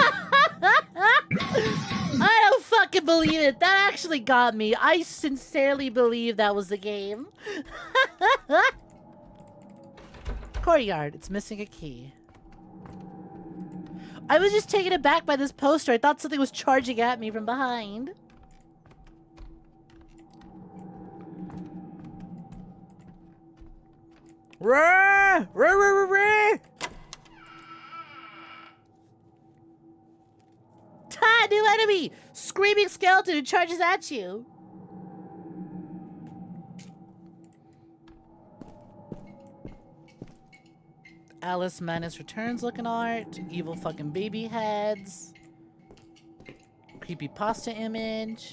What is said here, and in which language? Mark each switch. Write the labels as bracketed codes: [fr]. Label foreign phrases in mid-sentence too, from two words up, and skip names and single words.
[en] I don't fucking believe it. That actually got me. I sincerely believe that was the game. Courtyard. It's missing a key. I was just taken aback by this poster. I thought something was charging at me from behind. Rah! Rah, rah, rah, rah! Ta! New enemy! Screaming skeleton who charges at you. Alice Madness Returns looking art. Evil fucking baby heads. Creepy pasta image.